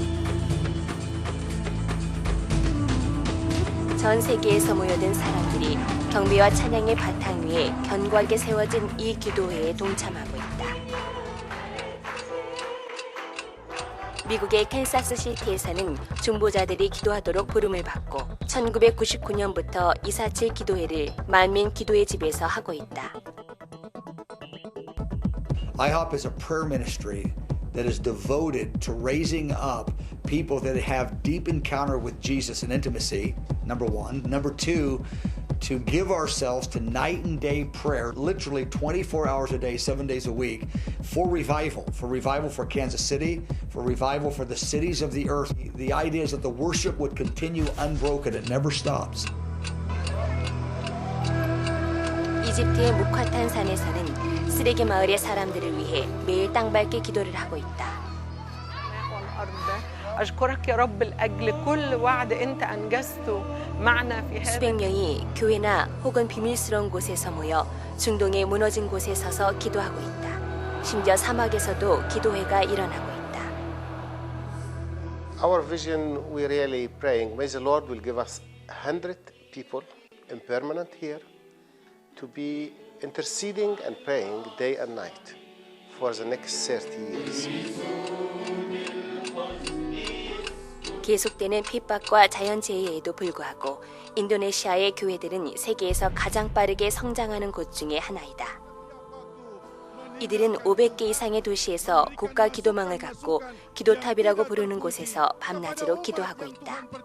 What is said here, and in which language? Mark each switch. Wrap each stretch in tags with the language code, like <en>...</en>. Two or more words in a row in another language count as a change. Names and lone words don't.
<ko>전 세계에서 모여든 사람들이 경배와 찬양의 바탕 위에 견고하게 세워진 이 기도회에 동참하고 있다. 미국의 캔사스시티에서는 중보자들이 기도하도록 부름을 받고 1999년부터 247 기도회를 만민 기도의 집에서 하고 있다.</ko> <en>IHOP is a prayer ministry that is devoted to raising up people that have deep encounter with Jesus and intimacy, number one. Number two, to give ourselves to night and day prayer, literally 24 hours a day, 7 days a week, for revival for Kansas City, for revival for the cities of the earth. The idea is that the worship would continue unbroken. It never stops.</en> <ko>이집트의 무카탄 산에서는 쓰레기 마을의 사람들을 위해 매일 땅 밟게 기도를 하고 있다.</ko> <ar>أشكرك يا رب لأجل كل وعد أنت أنجزته معنا في هذا.</ar> <ko>수백 명이 교회나 혹은 비밀스러운 곳에서 모여 중동의 무너진 곳에 서서 기도하고 있다. 심지어 사막에서도 기도회가 일어나고 있다.</ko> <en>Our vision, we're really praying. May the Lord will give us 100 people in permanent here to be interceding and praying day and night for the next 30 years.</en> <ko>계속되는 핍박과 자연재해에도 불구하고 인도네시아의 교회들은 세계에서 가장 빠르게 성장하는 곳 중에 하나이다. 이들은 500개 이상의 도시에서 국가 기도망을 갖고 기도탑이라고 부르는 곳에서 밤낮으로 기도하고 있다.</ko>